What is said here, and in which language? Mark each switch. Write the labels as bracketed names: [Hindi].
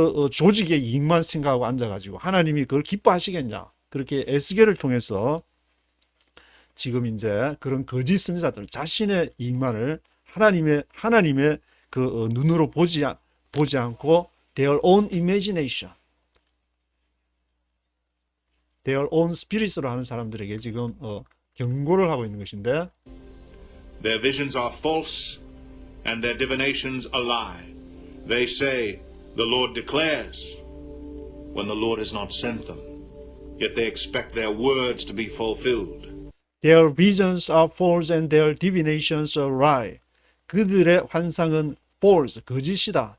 [Korean] 조직의 이익만 생각하고 앉아가지고 하나님이 그걸 기뻐하시겠냐 그렇게 에스겔을 통해서 지금 이제 그런 거짓 선지자들 자신의 이익만을 하나님의 눈으로 보지 않고 [English] their own imagination, their own spirits [Korean] 로 하는 사람들에게 지금 경고를 하고 있는 것인데 [English] Their visions are false and their divinations a lie. They say, the Lord declares, when the Lord has not sent them. Yet they expect their words to be fulfilled. Their visions are false and their divinations are lie. [Korean] 그들의 환상은 false, 거짓이다.